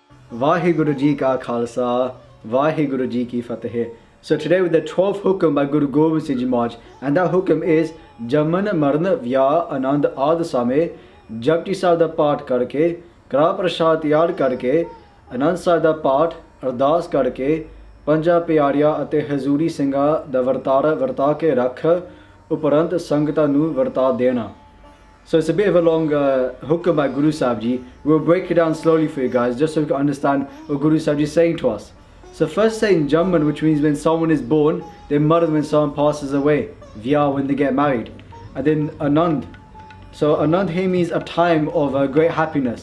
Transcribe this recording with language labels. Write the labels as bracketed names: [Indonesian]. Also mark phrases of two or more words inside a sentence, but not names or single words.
[Punjabi] ਵਾਹਿਗੁਰੂ ਜੀ ਕਾ ਖ਼ਾਲਸਾ, ਵਾਹਿਗੁਰੂ ਜੀ ਕੀ ਫ਼ਤਹਿ. [English] So today with the 12th Hukam by Guru Gobind Singh Ji Maharaj, and that Hukam is [Punjabi] ਜੰਮਣ ਮਰਨਾ ਵਿਆਹ ਅਨੰਦ ਆਦਿ ਸਮੇਂ ਜਪੁਜੀ ਸਾਹਿਬ ਦਾ ਪਾਠ ਕਰਕੇ, ਕੜਾਹ ਪ੍ਰਸ਼ਾਦ ਯਾਦ ਕਰਕੇ, ਅਨੰਦ ਸਾਹਿਬ ਦਾ ਪਾਠ ਅਰਦਾਸ ਕਰਕੇ, ਪੰਜਾਂ ਪਿਆਰਿਆਂ ਅਤੇ ਹਜ਼ੂਰੀ ਸਿੰਘਾਂ ਦਾ ਵਰਤਾਰਾ ਵਰਤਾ ਕੇ ਰੱਖ ਉਪਰੰਤ ਸੰਗਤਾਂ ਨੂੰ ਵਰਤਾ ਦੇਣਾ. [English] So it's a bit of a long hukam by Guru Sahib Ji. We'll break it down slowly for you guys just so we can understand what Guru Sahib Ji is saying to us. So first saying Jamman, which means when someone is born, then Marad when someone passes away, Vyah when they get married, and then Anand. So Anand here means a time of great happiness.